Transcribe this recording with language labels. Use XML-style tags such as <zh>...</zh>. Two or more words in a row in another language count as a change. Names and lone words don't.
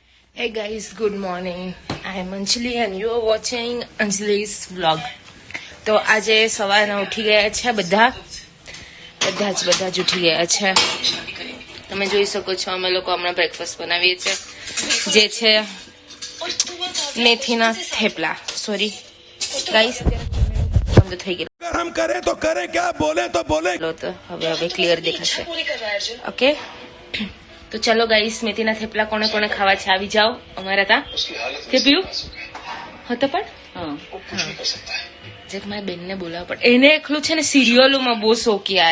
<en>Hey guys, good morning. I am Anjali and you are watching Anjali's vlog.</en> <gu>તો આજે સવારના ઉઠી ગયા છે બધા જ ઉઠી ગયા છે. તમે જોઈ શકો છો અમે લોકો હમણાં બ્રેકફાસ્ટ બનાવીએ છીએ જે છે મેથીના થેપલા.</gu> <en>Sorry guys,</en> <gu>બંધ થઈ ગયેલું.</gu> <hi>हम करे तो करे क्या, बोले तो बोले.</hi> <gu>તો હવે ક્લિયર દેખાશે. ઓકે, તો ચલો ગાઈસ, મેથીના થેપલા કોને કોને ખાવા છે આવી જાઓ અમારા ત્યાં. થેપ્યું હતો પણ જેક મારી બેનને બોલાવવા પડે. એને એકલું છે ને સિરિયલોમાં બહુ શોખ યાર.</gu>